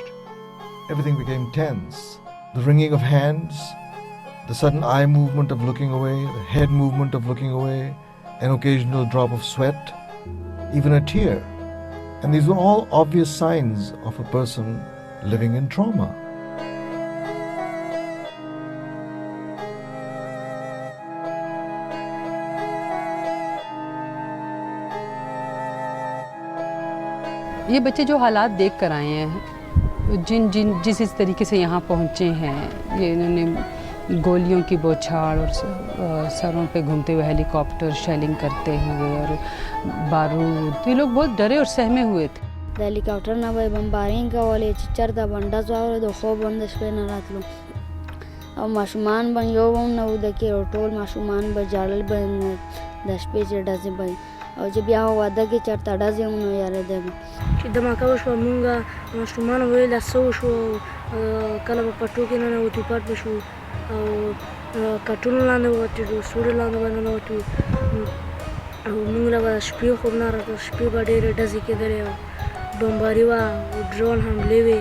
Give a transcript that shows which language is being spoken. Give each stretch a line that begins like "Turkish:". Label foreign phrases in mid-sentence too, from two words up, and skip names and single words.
English: Everything became tense. The wringing of hands, the sudden eye movement of looking away, the head movement of looking away, an occasional drop of sweat, even a tear. And these were all obvious signs of a person living in trauma.
Urdu: یہ بچے جو حالات دیکھ کر آئے ہیں جس طریقے سے یہاں پہنچے ہیں یہ انہوں نے گولیوں کی بوچھاڑ اور سروں پے گھومتے ہوئے
English: helicopter shelling
Urdu: کرتے ہوئے اور بارود یہ لوگ بہت ڈرے اور سہمے ہوئے تھے.
Pashto: د هلیکاپټر نه به یې بمبارینګ کولې چې چېرته به ډز واورېد خوب هم د شپې نه راتلو او ماشومان به یو هم نه وده کېږي ټول ماشومان به ژړل به د شپې چې ډزې به او چې بیا واده کې چېرته ډزې هم نو یارېدلې چې دماکه وشوه مونږ ماشومان ویل څه وشو کله به پټو کې ننوتو پټ به شو او کټونو لاندې ووتو سوري لاندې به ننوتو او مونږ له به شپې خوب نه راته شپې به ډېرې ډزې کېدلې او بمباري وه او ډرون حملې وې